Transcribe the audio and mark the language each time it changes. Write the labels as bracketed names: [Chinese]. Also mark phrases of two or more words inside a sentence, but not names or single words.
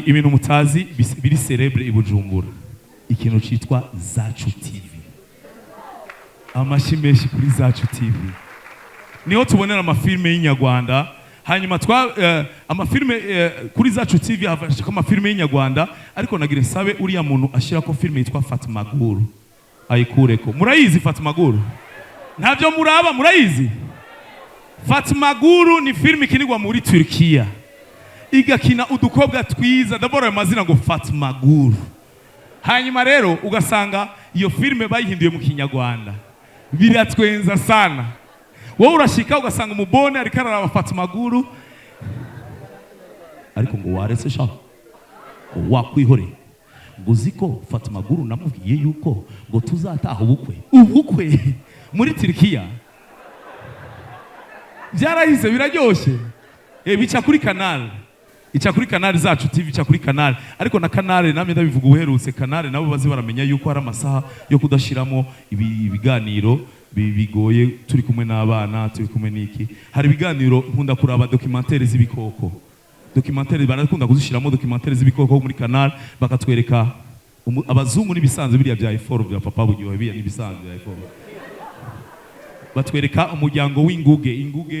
[Rundi] ibintu mutazi biri celebre i Bujumbura ikintu citwa Zacu TV amashimeshi kuri Zacu TV niho tubonera amafilme y'inyarwanda hanyuma amafilme kuri Zacu TV havashika amafilme y'inyarwanda ariko nagira sabe uriya muntu ashira ko filme yitwa Fatima Guru ayikureko murayizi Fatima Guru ntavyo muraba murayizi Fatima Guru ni filme ikinirwa muri Turkiya igakina udukobwa twiza ndabora ayo mazina ngo Fatima Guru hanyuma rero ugasanga iyo filme bayihinduye mu Kinyarwanda biratwenza sana wowe urashika ugasanga umubone ari karara Fatima Guru ariko ngo waretse sha wakwihore nguziko Fatima Guru namubwiye yuko ngo tuzataha ubukwe muri Turkiya byarahise biraryoshe bica kuri kanali Zacu TV bica kuri kanali ariko na kanali namye ndabivuga ubuherutse kanali nabo bazi baramenya yuko hari amasaha yo kudashiramo ibiganiro bigoye turi kumwe n'abana turi kumwe n'iki hari ibiganiro nkunda kuraba documentaire z'ibikoko barakunda kuzishiramo documentaire z'ibikoko muri kanali bakatwereka abazungu n'ibisanzwe biriya bya iforo bya papa buryohe biriya n'ibisanzwe bya iforo batwereka umuryango w'inguge